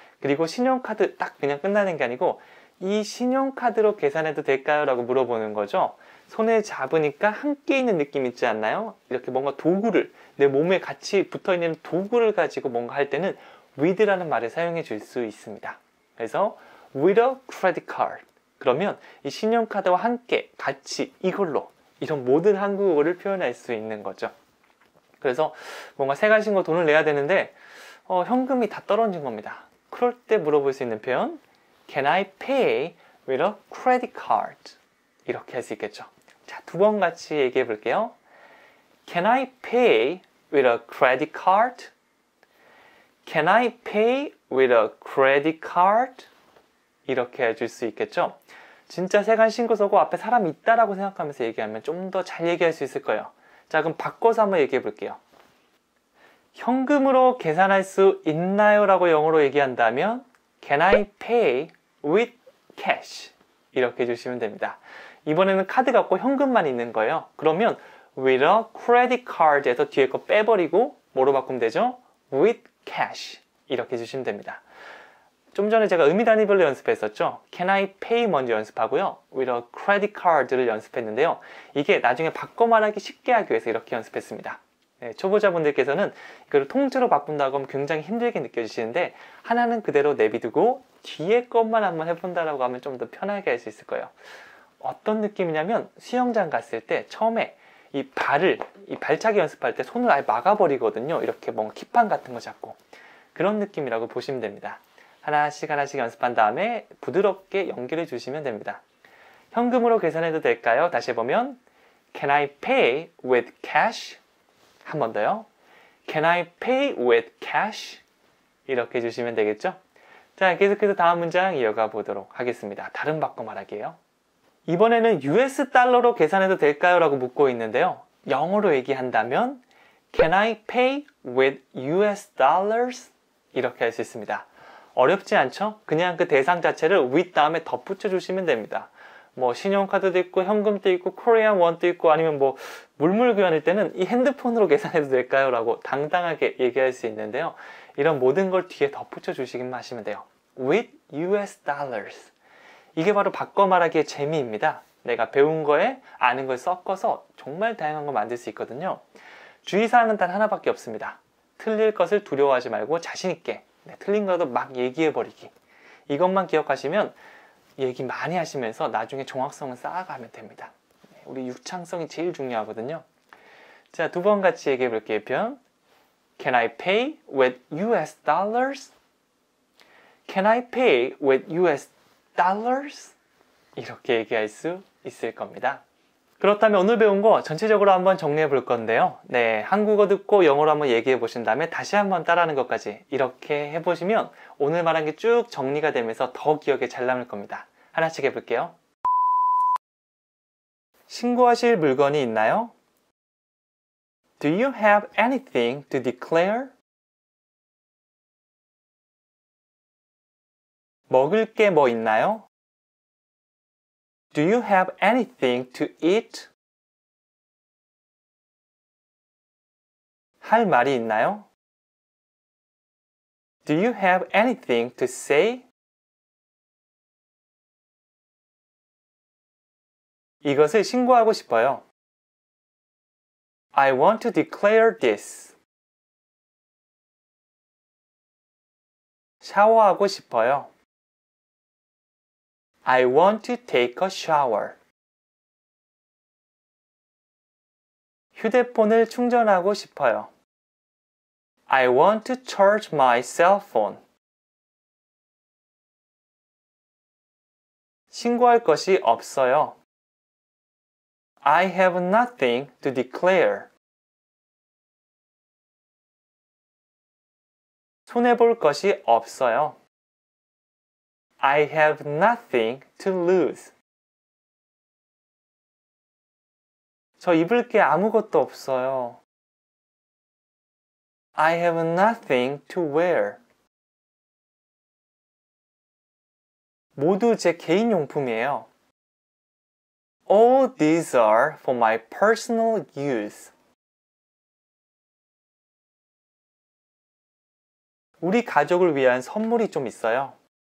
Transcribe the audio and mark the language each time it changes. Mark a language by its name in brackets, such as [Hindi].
[Korean] 그리고 신용카드 딱 그냥 끝나는 게 아니고 이 신용카드로 계산해도 될까요? 라고 물어보는 거죠. 손에 잡으니까 함께 있는 느낌 있지 않나요? 이렇게 뭔가 도구를 내 몸에 같이 붙어있는 도구를 가지고 뭔가 할 때는 with라는 말을 사용해 줄 수 있습니다. [English] 그래서 with a credit card. [Korean] 그러면 이 신용카드와 함께 같이 이걸로 이런 모든 한국어를 표현할 수 있는 거죠. 그래서 뭔가 세 가지 거 돈을 내야 되는데 현금이 다 떨어진 겁니다. 그럴 때 물어볼 수 있는 표현 [English] Can I pay with a credit card? [Korean] 이렇게 할 수 있겠죠. 자, 두 번 같이 얘기해 볼게요. [English] Can I pay with a credit card? Can I pay with a credit card? [Korean] 이렇게 해줄 수 있겠죠. 진짜 세간 신고서고 앞에 사람이 있다라고 생각하면서 얘기하면 좀 더 잘 얘기할 수 있을 거예요. 자, 그럼 바꿔서 한번 얘기해 볼게요. 현금으로 계산할 수 있나요? 라고 영어로 얘기한다면 [English] Can I pay with cash? [Korean] 이렇게 해주시면 됩니다. 이번에는 카드 갖고 현금만 있는 거예요. 그러면 [English] with a credit card [Korean] 에서 뒤에 거 빼버리고 뭐로 바꾸면 되죠? [English] with cash [Korean] 이렇게 해주시면 됩니다. 좀 전에 제가 의미 단위별로 연습했었죠. [English] Can I pay [Korean] 먼저 연습하고요. [English] with a credit card를 연습했는데요. [Korean] 이게 나중에 바꿔 말하기 쉽게 하기 위해서 이렇게 연습했습니다. 네, 초보자분들께서는 이걸 통째로 바꾼다고 하면 굉장히 힘들게 느껴지시는데 하나는 그대로 내비두고 뒤에 것만 한번 해본다라고 하면 좀 더 편하게 할 수 있을 거예요. 어떤 느낌이냐면 수영장 갔을 때 처음에 이 발차기 연습할 때 손을 아예 막아버리거든요. 이렇게 뭔가 킥판 같은 거 잡고 그런 느낌이라고 보시면 됩니다. 하나씩 연습한 다음에 부드럽게 연결해 주시면 됩니다. 현금으로 계산해도 될까요? 다시 해보면 [English] Can I pay with cash? [Korean] 한 번 더요. [English] Can I pay with cash? [Korean] 이렇게 해주시면 되겠죠? 자, 계속해서 다음 문장 이어가 보도록 하겠습니다. 다른 바꿔 말하기예요. 이번에는 US 달러로 계산해도 될까요? 라고 묻고 있는데요. 영어로 얘기한다면 [English] Can I pay with US dollars? [Korean] 이렇게 할 수 있습니다. 어렵지 않죠? 그냥 그 대상 자체를 with 다음에 덧붙여 주시면 됩니다. 뭐 신용카드도 있고 현금도 있고 코리안 원도 있고 아니면 뭐 물물 교환일 때는 이 핸드폰으로 계산해도 될까요? 라고 당당하게 얘기할 수 있는데요. 이런 모든 걸 뒤에 덧붙여 주시기만 하시면 돼요. [English] with US dollars. [Korean] 이게 바로 바꿔 말하기의 재미입니다. 내가 배운 거에 아는 걸 섞어서 정말 다양한 걸 만들 수 있거든요. 주의사항은 단 하나밖에 없습니다. 틀릴 것을 두려워하지 말고 자신있게 틀린 거라도 막 얘기해버리기. 이것만 기억하시면 얘기 많이 하시면서 나중에 정확성을 쌓아가면 됩니다. 우리 유창성이 제일 중요하거든요. 자, 두 번 같이 얘기해 볼게요. [English] 표현 Can I pay with US dollars? Can I pay with US dollars? [Korean] 이렇게 얘기할 수 있을 겁니다. 그렇다면 오늘 배운 거 전체적으로 한번 정리해 볼 건데요. 네, 한국어 듣고 영어로 한번 얘기해 보신 다음에 다시 한번 따라하는 것까지 이렇게 해보시면 오늘 말한 게 쭉 정리가 되면서 더 기억에 잘 남을 겁니다. 하나씩 해볼게요. 신고하실 물건이 있나요? [English] Do you have anything to declare? [Korean] 먹을 게 뭐 있나요? [English] Do you have anything to eat? [Korean] 할 말이 있나요? [English] Do you have anything to say? [Korean] 이것을 신고하고 싶어요. [English] I want to declare this. [Korean] 샤워하고 싶어요. [English] I want to take a shower. [Korean] 휴대폰을 충전하고 싶어요. [English] I want to charge my cell phone. [Korean] 신고할 것이 없어요. [English] I have nothing to declare. [Korean] 손해볼 것이 없어요. [English] I have nothing to lose. [Korean] 저 입을 게 아무것도 없어요. [English] I have nothing to wear. [Korean] 모두 제 개인 용품이에요. [English] All these are for my personal use. [Korean] 우리 가족을 위한 선물이 좀 있어요.